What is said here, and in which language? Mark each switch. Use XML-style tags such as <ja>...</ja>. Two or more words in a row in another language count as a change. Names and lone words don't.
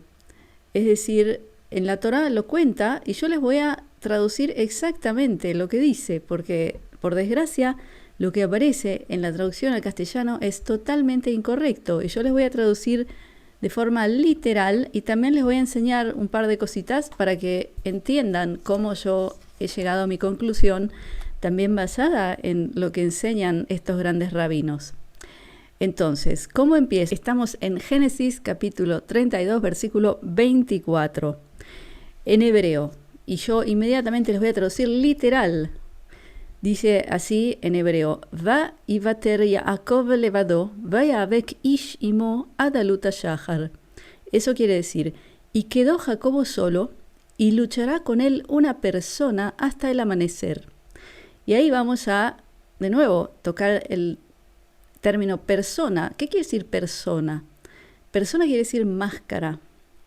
<es>Es decir, en la Torá lo cuenta y yo les voy a traducir exactamente lo que dice, porque, por desgracia, lo que aparece en la traducción al castellano es totalmente incorrecto y yo les voy a traducir de forma literal y también les voy a enseñar un par de cositas para que entiendan cómo yo he llegado a mi conclusión, también basada en lo que enseñan estos grandes rabinos. Entonces, ¿cómo empieza? Estamos en Génesis capítulo 32, versículo 24, en hebreo, y yo inmediatamente les voy a traducir literal. Dice así en hebreo,</es> <he>ויותר יעקב לבדו, ויאבק איש עמו עד עלות השחר.</he> <es>Eso quiere decir, y quedó Jacobo solo, y luchará con él una persona hasta el amanecer. Y ahí vamos a, de nuevo, tocar el término persona. ¿Qué quiere decir persona? Persona quiere decir máscara.</es>